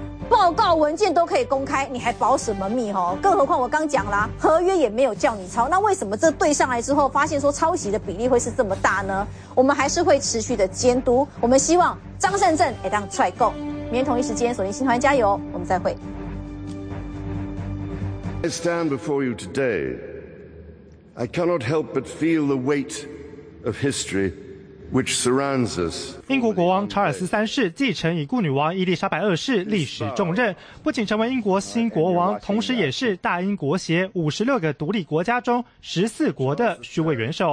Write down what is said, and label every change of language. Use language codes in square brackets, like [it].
[zh] 报告文件都可以公开，你还保什么密齁？更何况我刚讲啦，合约也没有叫你抄，那为什么这对上来之后发现说抄袭的比例会是这么大呢？我们还是会持续的监督，我们希望张善政可以当踹够。明天同一时间锁定新团加油，我们再会。 [en] I stand before you today, I cannot help but feel the weight of historyWhich surrounds us. [zh] 英国国王查尔斯三世继承已故女王伊丽莎白二世历史重任，不仅成为英国新国王，同时也是大英国协56个独立国家中14国的虚位元首。